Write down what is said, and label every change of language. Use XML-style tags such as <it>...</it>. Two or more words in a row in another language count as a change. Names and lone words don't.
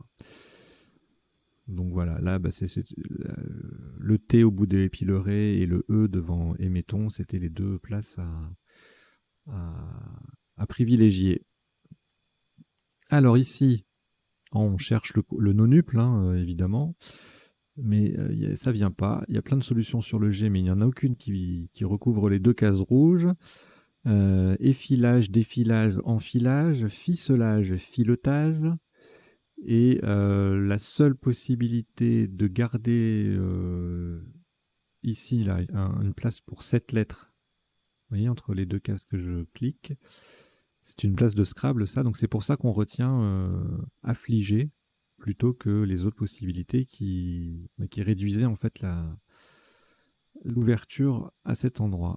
<fr>Donc voilà, là bah, c'est le T au bout de épileuré et le E devant émettons, c'était les deux places à privilégier. Alors ici, on cherche le nonuple, hein, évidemment, mais ça vient pas. Il y a plein de solutions sur le G, mais il n'y en a aucune qui recouvre les deux cases rouges. Effilage, défilage, enfilage, ficelage, filetage. Et la seule possibilité de garder ici là, une place pour 7 lettres, vous voyez, entre les deux cases que je clique, c'est une place de Scrabble, ça. Donc c'est pour ça qu'on retient affligé plutôt que les autres possibilités qui réduisaient en fait l'ouverture à cet endroit.</fr>